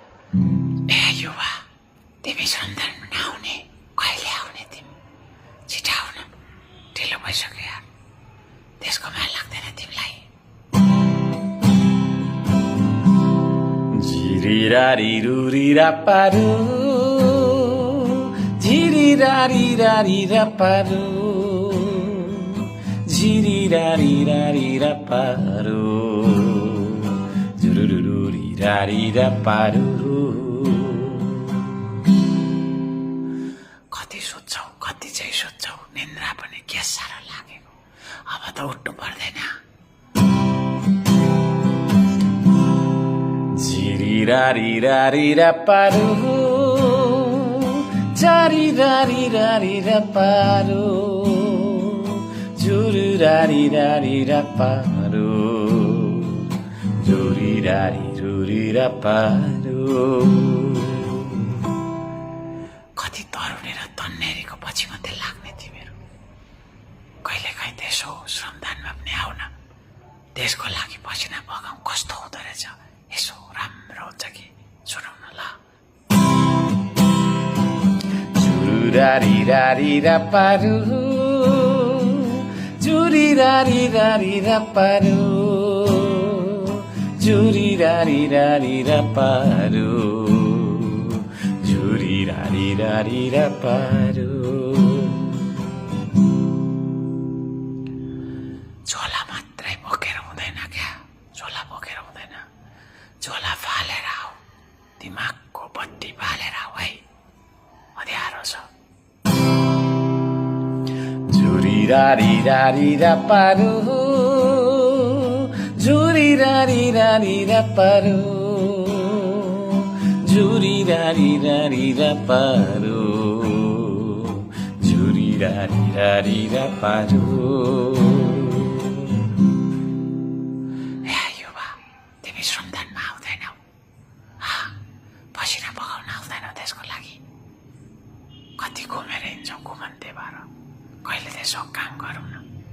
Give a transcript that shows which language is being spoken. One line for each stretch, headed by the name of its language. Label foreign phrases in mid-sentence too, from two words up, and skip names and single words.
Nepali: ए युवा, तिमी सन्तान नआउने कहिले आउने तिमी? छिटो आउन, ढिलो भइसक्यो यार। त्यसको माया लाग्दैन तिमीलाई? झिरिरारी रुरिरा पारु, झिरिरारी रारी रा पारु, झिरिरारी रारी रा पारु, झुरुरुरुरी रारी रा पारु। कति सोध्छौ, कति चाहिँ सोध्छौ, निन्द्रा पनि के साह्रो लागेको। अब त उठ्नु पर्दैन। झिरिरारी रारी रा पारु, झरिरारी रारी रा पारु, झुरुरारी रारी रा पारु, झुरिरारी रुरी रा पारु। कति तरुणी र तन्नेरीको पछि मात्रै लाग्ने तिमीहरू। कहिले काहीँ त्यसो श्रमदानमा पनि आउन, देशको लागि पसिना बगाउँ कस्तो हुँदो रहेछ, यसो राम्रो हुन्छ कि सुनौ न ल। झुरुरारी रारी रा पारु, झुरिरारी रारी रा पारु, झुरिरारी रारी रा पारु, झुरिरारी रारी रा पारु। झोला मात्रै बोकेर हुँदैन क्या, झोला बोकेर हुँदैन, झोला फालेर आऊ, दिमागको बत्ती बालेर आऊ है, अँध्यारो छ। झुरिरारी रारी रा पारु, झुरिरारी रारी रा पारु, झुरिरारी रारी रा पारु, झुरिरारी रारी रा पारु। तिमी श्रमदानमा आउँदैनौ, पसिना बगाउन आउँदैनौ देशको लागि। कति घुमेर हिँड्छौ घुमन्ते भएर, कहिले त्यसो काम गरौँ न।